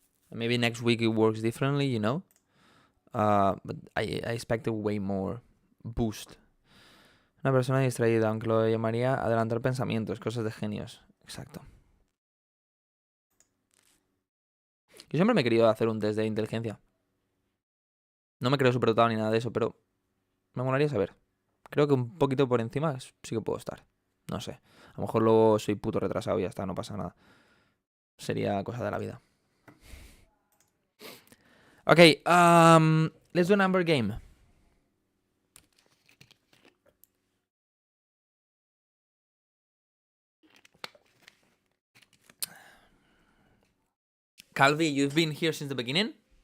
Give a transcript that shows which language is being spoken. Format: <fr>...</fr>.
<en>Maybe next week it works differently, you know. But I expected way more boost.</en> <es>Una persona distraída, aunque lo llamaría adelantar pensamientos, cosas de genios. Exacto. Yo siempre me he querido hacer un test de inteligencia. No me creo superdotado ni nada de eso, pero me molaría saber. Creo que un poquito por encima sí que puedo estar. No sé. A lo mejor luego soy puto retrasado y ya está, no pasa nada. Sería cosa de la vida.</es> <en>Okay, let's do a number game. Calvi, you've been here since the beginning?</en>